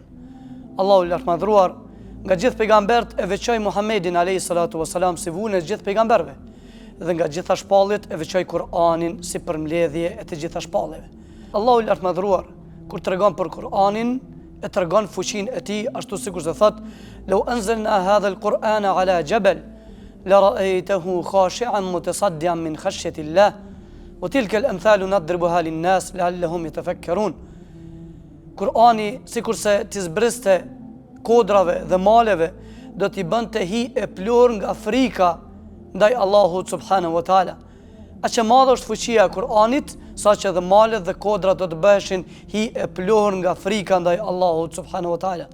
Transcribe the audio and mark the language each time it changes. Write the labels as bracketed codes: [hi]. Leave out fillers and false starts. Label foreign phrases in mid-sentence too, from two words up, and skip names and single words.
[sq] Allahu i lartë madhruar nga gjithë pejgambert e veçoi Muhammedin [ar] عليه الصلاة والسلام [sq] si vullën e gjithë pejgamberve, dhe nga gjitha shpalljet e veçoi Kur'anin si përmbledhje e të gjitha shpalljeve. Allahu i lartë madhruar kur tregon për Kur'anin e tregon fuqinë e tij, ashtu sikur se thot: [ar] "لو أنزلنا هذا القرآن على جبل لرأيته خاشعا متصدعا من خشية الله." وتلك الأمثال نضربها للناس لعلهم يتفكرون. [sq] Kur'ani sikurse t'i zbriste kodrave dhe maleve, do t'i bënte hi e plur nga frika ndaj Allahut [ar] سبحانه وتعالى. [sq] Aq e madhe është fuqia e Kur'anit, saqë edhe malet dhe kodrat do të bëheshin hi e plur nga frika ndaj Allahut [ar] سبحانه وتعالى.